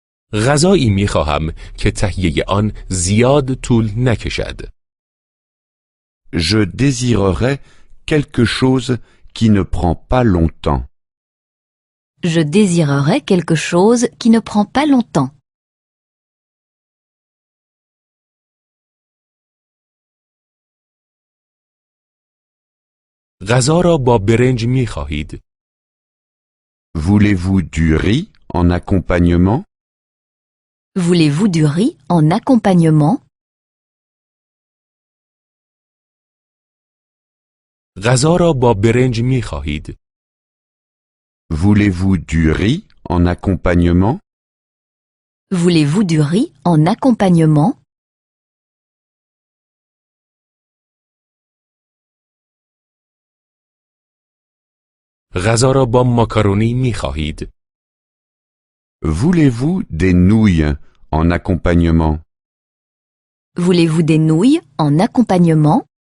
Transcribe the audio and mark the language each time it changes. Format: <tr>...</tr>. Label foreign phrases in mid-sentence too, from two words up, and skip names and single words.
<fa>غذایی می خواهم که تهیه آن زیاد طول نکشد.</fa> <fr>Je désirerais quelque chose qui ne prend pas longtemps. Je désirerais quelque chose qui ne prend pas longtemps.</fr> <fa>غذا را با برنج می خواهید؟</fa> <fr>Voulez-vous du riz en accompagnement? Voulez-vous du riz en accompagnement?</fr> <fa>غذا را با برنج می خواهید؟</fa> <fr>Voulez-vous du riz en accompagnement? Voulez-vous du riz en accompagnement?</fr> <fa>غذا را با ماکارونی می خواهید؟</fa> <fr>Voulez-vous des nouilles en accompagnement? Voulez-vous des nouilles en accompagnement?</fr>